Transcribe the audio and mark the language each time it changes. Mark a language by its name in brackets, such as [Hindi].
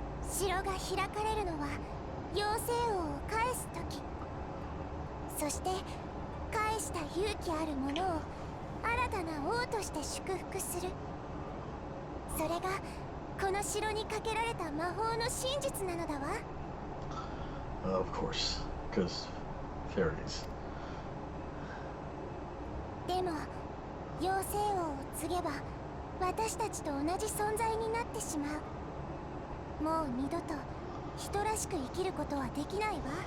[Japanese] 城が開かれるのは妖精王を返す時。そして返した勇気ある者を新たな王として祝福する。それがこの城にかけられた魔法の真実なのだわ。 [English] Of course, because fairies. [Japanese] でも妖精王を告げば私たちと同じ存在になってしまう。もう二度と人らしく生きることはできないわ。